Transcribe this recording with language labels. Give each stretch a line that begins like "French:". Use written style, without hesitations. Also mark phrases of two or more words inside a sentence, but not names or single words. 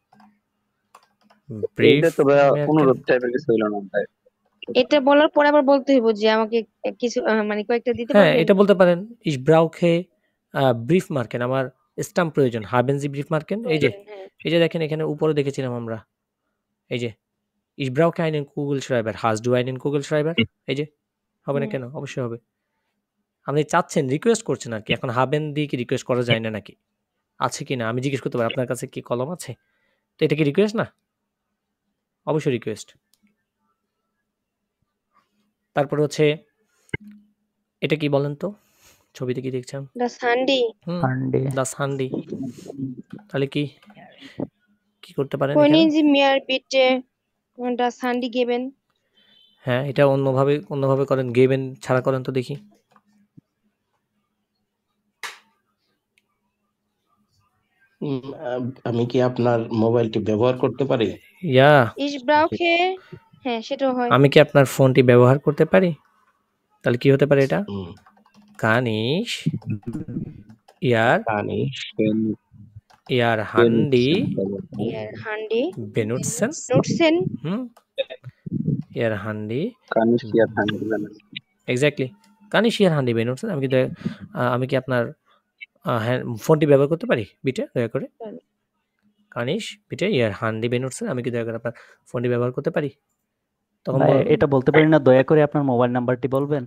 Bangla: এইটা তো ভাইয়া
German: Briefmarken?
Bangla: অনুরোধ টাইপের কিছু হইলো না ভাই। এটা বলার পরে আবার বলতে হইব যে আমাকে কিছু মানে কয়েকটা দিতে হ্যাঁ, পারবেন? এটা বলতে পারেন
German: Ich brauche Briefmarken,
Bangla: আমার স্ট্যাম্প প্রয়োজন।
German: Haben Sie Briefmarken?
Bangla: এই যে প্রয়োজন, হ্যাঁ। এই যে দেখেন এখানে উপরে দেখেছিলাম আমরা। এই যে
German: Ich brauche einen Kugelschreiber. Hast du einen Kugelschreiber?
Bangla: এই যে হবে না কেন? অবশ্যই হবে। আপনি চাচ্ছেন, রিকোয়েস্ট করছেন আরকি। এখন haben দিয়ে কি রিকোয়েস্ট করা যায় না নাকি? আছে কিনা? আমি জিজ্ঞেস করতে পারি আপনার কাছে কি কলম আছে? তো এটা কি রিকোয়েস্ট না? অবশ্যই রিকোয়েস্ট। তারপরে হচ্ছে এটা কি বলেন তো? ছবিতে কি দেখছেন?
German: Das Handy. Handy. Das Handy।
Bangla: তাহলে কি করতে পারেন এখানে?
German: Können Sie mir bitte das Handy geben?
Bangla: হ্যাঁ, এটা অন্যভাবে করেন। geben ছাড়া করেন তো দেখি। আমি কি আপনার মোবাইলটি ব্যবহার করতে পারি?
German: Ja, Ich brauche
Bangla: হ্যাঁ সেটাও হয়। আমি কি আপনার ফোনটি ব্যবহার করতে পারি? তাহলে কি হতে পারে এটা? হুম,
German: Kann ich Ihr
Bangla: পানি
German: Ihr Handy Ihr Handy benutzen? nutzen? হুম? Ihr Handy কানিশিয়া থাঙ্গি জানেন।
Bangla: এক্স্যাক্টলি।
German: Kann ich Ihr Handy benutzen?
Bangla: আমি কি আপনার ফোনটি ব্যবহার করতে পারি? বিটে দয়া করে।
German: Kann ich bitte Ihr Handy benutzen?
Bangla: আমি কি দয়া করে আপনার ফোনটি ব্যবহার করতে পারি? তখন ভাই বলবেন এটা বলতে পারি না, দয়া করে আপনার মোবাইল নাম্বারটি বলবেন?